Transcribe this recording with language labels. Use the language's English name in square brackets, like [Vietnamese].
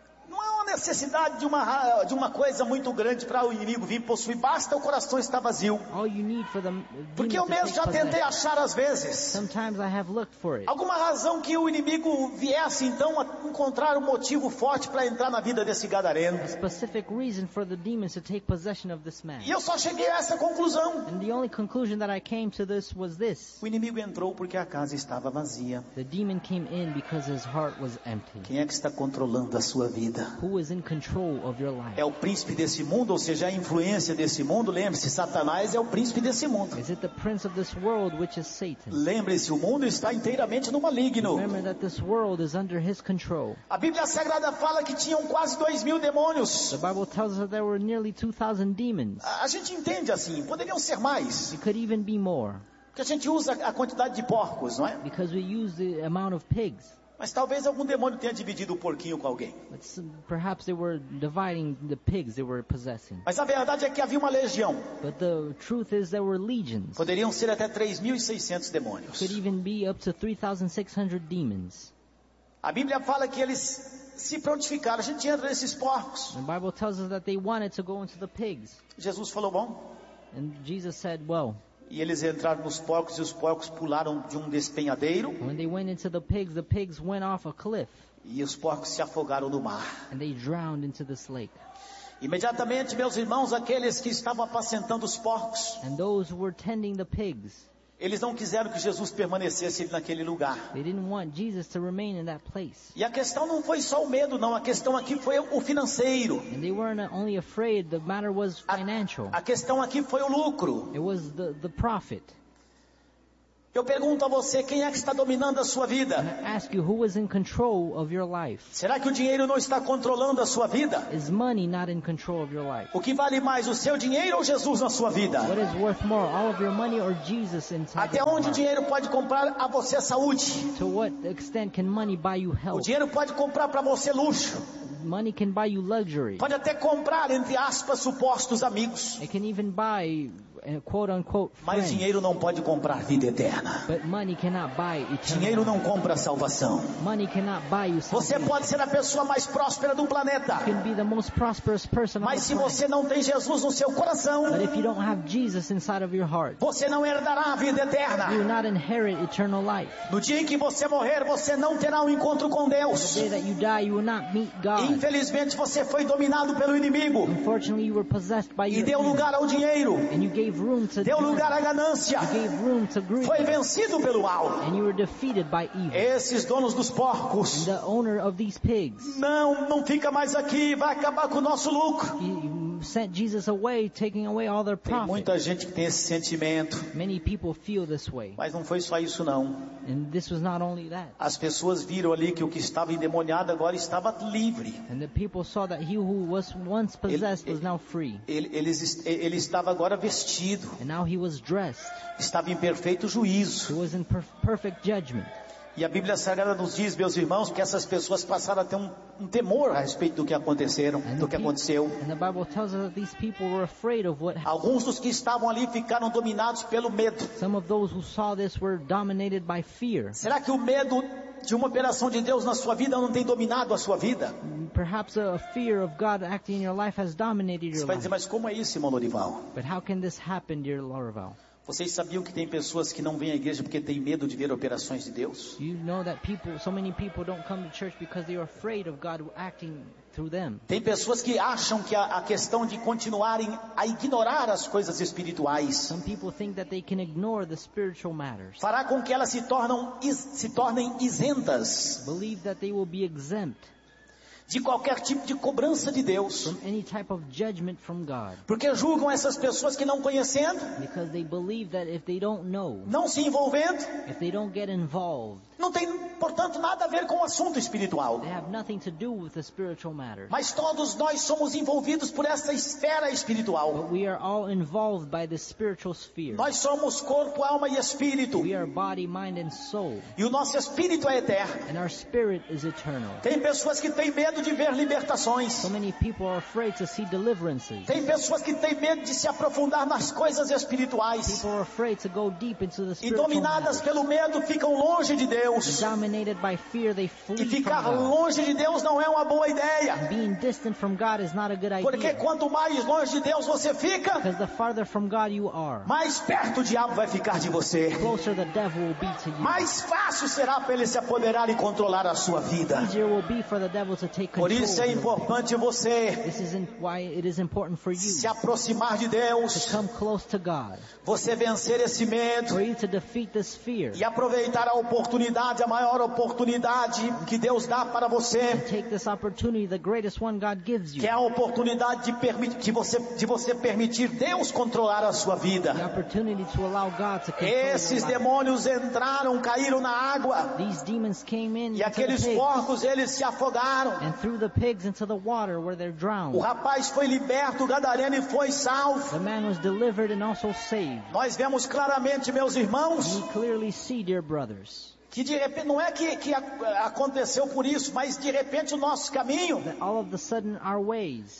[Portuguese] Não há uma necessidade de uma coisa muito grande para o inimigo vir possuir. Basta o coração estar vazio. [English] All you need for the [Portuguese] porque eu mesmo já tentei achar às vezes. [English] Sometimes I have looked for it. [Portuguese] Alguma razão que o inimigo viesse então a encontrar um motivo forte para entrar na vida desse gadareno. [English] A specific reason for the demons to take possession of this man. [Portuguese] E eu só cheguei a essa conclusão. [English] And the only conclusion that I came to this was this. [Portuguese] O inimigo entrou porque a casa estava vazia. [English] The demon came in because his heart was empty. [Portuguese] Quem é que está controlando a sua vida? [English] Who is in control of your life? [Portuguese] É o príncipe desse mundo, ou seja, a influência desse mundo. Lembre-se, Satanás é o príncipe desse mundo. [English] Is it the prince of this world, which is Satan? [Portuguese] Lembre-se, o mundo está inteiramente no maligno. [English] Remember that this world is under his control. [Portuguese] A Bíblia Sagrada fala que tinham quase 2,000 demônios. [English] The Bible tells us that there were nearly 2,000 demons. [Portuguese] A gente entende assim, poderiam ser mais. [English] It could even be more. [Portuguese] Porque a gente usa a quantidade de porcos, não é? [English] Because we use the amount of pigs. [Portuguese] Mas talvez algum demônio tenha dividido o porquinho com alguém. [English] Perhaps they were dividing the pigs they were possessing. [Portuguese] Mas a verdade é que havia uma legião. [English] But the truth is there were legions. [Portuguese] Poderiam ser até 3,600 demônios. [English] Could even be up to 3,600 demons. [Portuguese] A Bíblia fala que eles se prontificaram. A gente entra nesses porcos. [English] The Bible tells us that they wanted to go into the pigs. [Portuguese] Jesus falou bom. [English] And Jesus said, well. [Portuguese] E eles entraram nos porcos e os porcos pularam de um despenhadeiro. [English] When they went into the pigs went off a cliff. [Portuguese] E os porcos se afogaram no mar. [English] And they drowned into this lake. [Portuguese] Imediatamente, meus irmãos, aqueles que estavam apacentando os porcos. [English] And those who were tending the pigs. [Portuguese] Eles não quiseram que Jesus permanecesse naquele lugar. [English] They didn't want Jesus to remain in that place. [Portuguese] E a questão não foi só o medo, não. A questão aqui foi o financeiro. [English] And they weren't only afraid. The matter was financial. [Portuguese] A questão aqui foi o lucro. [English] It was the profit. [Portuguese] Eu pergunto a você, quem é que está dominando a sua vida? [English] And I ask you, who is in control of your life? [Portuguese] Será que o dinheiro não está controlando a sua vida? [English] Is money not in control of your life? [Portuguese] O que vale mais, o seu dinheiro ou Jesus na sua vida? [English] What is worth more, all of your money or Jesus inside? [Portuguese] Até onde o dinheiro pode comprar a você saúde? [English] To what extent can money buy you health? [Portuguese] O dinheiro pode comprar para você luxo. [English] Money can buy you luxury. [Portuguese] Pode até comprar, entre aspas, supostos amigos. [English] It can even buy quote unquote friends. [Portuguese] Mas dinheiro não pode comprar vida eterna. [English] But money cannot buy eternal. [Portuguese] Dinheiro não compra salvação. [English] Money cannot buy you salvation. [Portuguese] Você pode ser a pessoa mais próspera do planeta. [English] You can be the most prosperous person. [Portuguese] Mas se você não tem Jesus no seu coração. [English] But if you don't have Jesus inside of your heart. [Portuguese] Você não herdará a vida eterna. [English] You will not inherit eternal life. [Portuguese] No dia em que você morrer, você não terá um encontro com Deus. [English] The day that you die, you will not meet God. [Portuguese] Infelizmente você foi dominado pelo inimigo. [English] Unfortunately, you were possessed by [Portuguese] e deu lugar ao dinheiro. [English] And you gave room to [Portuguese] deu lugar à ganância. [English] You gave room to greed. [Portuguese] Foi vencido pelo mal. [English] And you were defeated by evil. [Portuguese] Esses donos dos porcos. [English] And the owner of these pigs. [Portuguese] Não fica mais aqui, vai acabar com o nosso lucro. [English] Sent Jesus away, taking away all their profit. [Portuguese] Tem muita gente que tem esse sentimento. [English] Many people feel this way. [Portuguese] Mas não foi só isso não. [English] And this was not only that. [Portuguese] As pessoas viram ali que o que estava endemoniado agora estava livre. [English] And the people saw that he who was once possessed was now free. [Portuguese] Ele estava agora vestido. [English] And now he was dressed. [Portuguese] Estava em perfeito juízo. [English] He was in perfect judgment. [Portuguese] E a Bíblia Sagrada nos diz, meus irmãos, que essas pessoas passaram a ter um temor a respeito do que aconteceram, do que aconteceu. [English] And the Bible tells us that these people were afraid of what happened. [Portuguese] Alguns dos que estavam ali ficaram dominados pelo medo. [English] Some of those who saw this were dominated by fear. [Portuguese] Será que o medo de uma operação de Deus na sua vida não tem dominado a sua vida? [English] Perhaps a fear of God acting in your life has dominated your life. [Portuguese] Você vai dizer, mas como é isso, irmão Lorival? [English] But how can this happen, dear Lorival? [Portuguese] Vocês sabiam que tem pessoas que não vêm à igreja porque têm medo de ver operações de Deus? [English] You know that people, so many people don't come to church because they are afraid of God acting through them. [Portuguese] Tem pessoas que acham que a questão de continuarem a ignorar as coisas espirituais. [English] Some people think that they can ignore the spiritual matters. [Portuguese] Fará com que elas se tornem isentas. [English] Believe that they will be exempt. [Portuguese] de qualquer tipo de cobrança de Deus. [English] From any type of judgment from God. [Portuguese] Porque julgam essas pessoas que não conhecendo, [English] because they believe that if they don't know, [Portuguese] não se envolvendo, [English] if they don't get involved, [Portuguese] não tem, portanto, nada a ver com o assunto espiritual. [English] They have nothing to do with the spiritual matter. [Portuguese] Mas todos nós somos envolvidos por essa esfera espiritual. [English] But we are all involved by the spiritual sphere. [Portuguese] Nós somos corpo, alma e espírito. [English] We are body, mind and soul. [Portuguese] E o nosso espírito é eterno. [English] And our spirit is eternal. [Portuguese] Tem pessoas que têm medo de ver libertações. [English] So many people are afraid to see deliverances. [Portuguese] Tem pessoas que têm medo de se aprofundar nas coisas espirituais. [English] People are afraid to go deep into the spiritual. [Portuguese] E dominadas [English] matters. [Portuguese] Pelo medo, ficam longe de Deus. [English] Dominated by fear, they flee. [Portuguese] E ficar longe de Deus não é uma boa ideia. [English] Being distant from God is not a good idea. [Portuguese] Porque quanto mais longe de Deus você fica, [English] because the farther from God you are, [Portuguese] mais perto o diabo vai ficar de você. [English] Closer the devil will be to you. [Portuguese] Mais fácil será para ele se apoderar e controlar a sua vida. [English] Easier will be for the devil to take control. [Portuguese] Por isso é importante você, [English] this is why it is important for you, [Portuguese] se aproximar de Deus, [English] to come close to God, [Portuguese] você vencer esse medo, [English] for you to defeat this fear, [Portuguese] e aproveitar a oportunidade. A maior oportunidade que Deus dá para você, [English] take this opportunity, the greatest one God gives you, [Portuguese] que é a oportunidade de você permitir Deus controlar a sua vida. [English] The opportunity to allow God to control. [Portuguese] Esses demônios entraram, caíram na água. [English] These demons came in, [Portuguese] e aqueles porcos, eles se afogaram. [English] And threw the pigs into the water where they're drowned. [Portuguese] O rapaz foi liberto, o gadareno, e foi salvo. [English] The man was delivered and also saved. [Portuguese] Nós vemos claramente, meus irmãos, [English] we clearly see, dear brothers, [Portuguese] que de repente, não é que aconteceu por isso, mas de repente o nosso caminho, [English] all of the sudden our ways,